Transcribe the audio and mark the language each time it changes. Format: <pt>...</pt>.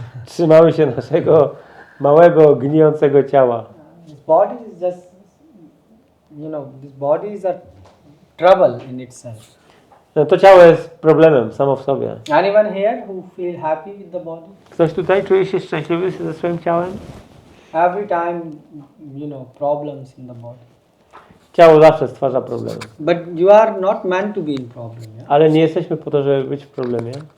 <pl>Trzymamy się naszego małego, gnijącego ciała.</pl> <en>This body is just, this body is a trouble in itself.</en> <pl>No, to ciało jest problemem samo w sobie.</pl> <en>Anyone here who feel happy with the body?</en> <pl>Ktoś tutaj czuje się szczęśliwy ze swoim ciałem?</pl> <en>Every time, problems in the body.</en> <pl>Ciało zawsze stwarza problemy.</pl> <en>But you are not meant to be in problem. Yeah?</en> <pl>Ale nie jesteśmy po to, żeby być w problemie.</pl>